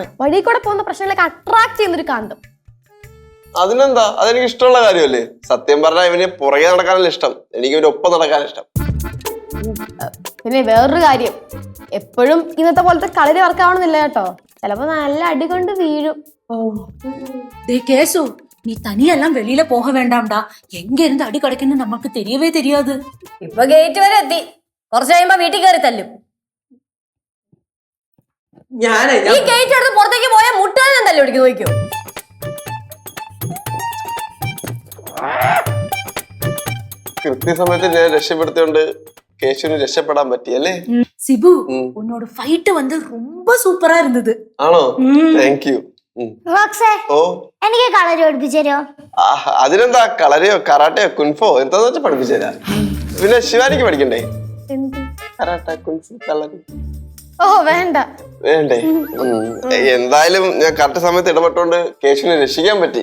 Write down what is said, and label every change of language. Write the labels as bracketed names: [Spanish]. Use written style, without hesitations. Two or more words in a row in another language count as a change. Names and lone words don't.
[Malayalam] വഴി കൂടെ പോകുന്ന പ്രശ്നങ്ങളൊക്കെ അട്രാക്ട് ചെയ്യുന്നൊരു കാന്തം. അതിനെന്താ? അതെനിക്ക് ഇഷ്ടമുള്ള കാര്യമല്ലേ? സത്യം പറഞ്ഞാൽ ഇവന് പുറകെ നടക്കാനല്ല ഇഷ്ടം, എനിക്ക് ഇവന്റെ ഒപ്പം നടക്കാൻ ഇഷ്ടം. പിന്നെ വേറൊരു കാര്യം, എപ്പോഴും ഇന്നത്തെ പോലത്തെ കളരി വർക്കാവണമെന്നില്ല കേട്ടോ. ചിലപ്പോ നല്ല അടി കൊണ്ട് വീഴും. [Tamil] கேசு, நீ தனியெல்லாம் வெளியில போக வேண்டாம்டா. எங்க இருந்து அடி கிடைக்குன்னு நமக்கு தெரியவே தெரியாது. [Malayalam] ഇപ്പൊ ഗേറ്റ് വരെ എത്തി. കുറച്ച് കഴിയുമ്പോ വീട്ടിൽ കയറി തല്ലും. ഈ ഗേറ്റ് എടുത്ത് പുറത്തേക്ക് പോയാൽ മുട്ടാൻ തല്ലു പിടിക്കും. നോക്കിയോ? കൃത്യസമയത്ത് ഞാൻ രക്ഷപ്പെടുത്തിയോണ്ട് കേശുവിന് രക്ഷപ്പെടാൻ പറ്റിയല്ലേ? [Tamil] சிபு, உன்னோட ஃபைட் வந்து ரொம்ப சூப்பரா இருந்தது. [English] ആണോ? thank you. [Malayalam] ഓ, എനിക്ക് കളരി പഠിപ്പിച്ചോ? അതിനെന്താ, കളരിയോ കറാട്ടയോ കുൻഫോ എന്താന്ന് വെച്ചാൽ പഠിപ്പിച്ചുതരാ. പിന്നെ ശിവാനിക്ക് പഠിക്കണ്ടേ? കറാട്ട, കുൻഫു, കളരി. ഓ വേണ്ട. വേണ്ടേ? എന്തായാലും ഞാൻ കറക്റ്റ് സമയത്ത് ഇടപെട്ടോണ്ട് കേശുവിനെ രക്ഷിക്കാൻ പറ്റി.